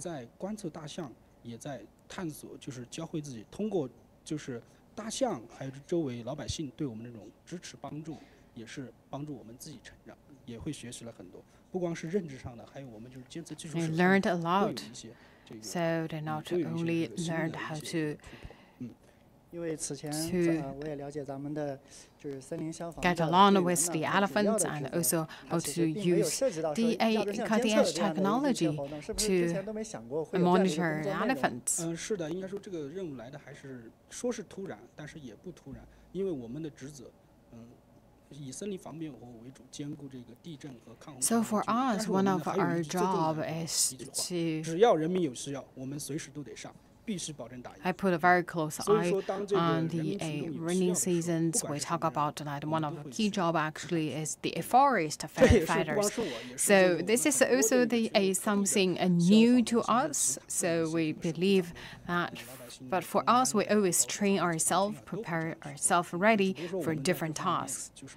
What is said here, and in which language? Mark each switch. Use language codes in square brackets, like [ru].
[zh] 在观测大象，也在探索，就是教会自己，通过就是大象还有周围老百姓对我们这种支持帮助，也是帮助我们自己成长，也会学习了很多，不光是认知上的，还有我们就是监测技术上 [en] ，learned a lot. So they not only learned how to [zh] 因为此前我也了解咱们的就是森林消防 [en] get along with the elephants and also how to use the cutting-edge technology to monitor elephants. [zh] 是的，应该说这个任务来的还是说是突然，但是也不突然，因为我们的职责，以森林防灭保护为主，兼顾这个地震和抗洪。 [en] So for us, one of our job is to [zh] 只要人民有需要，我们随时都得上。 [en] I put a very close eye on the rainy seasons. We talk about that one of the key job actually is the forest firefighters. So this is also something new to us. So we believe that, but for us, we always train ourselves, prepare ourselves ready for different tasks.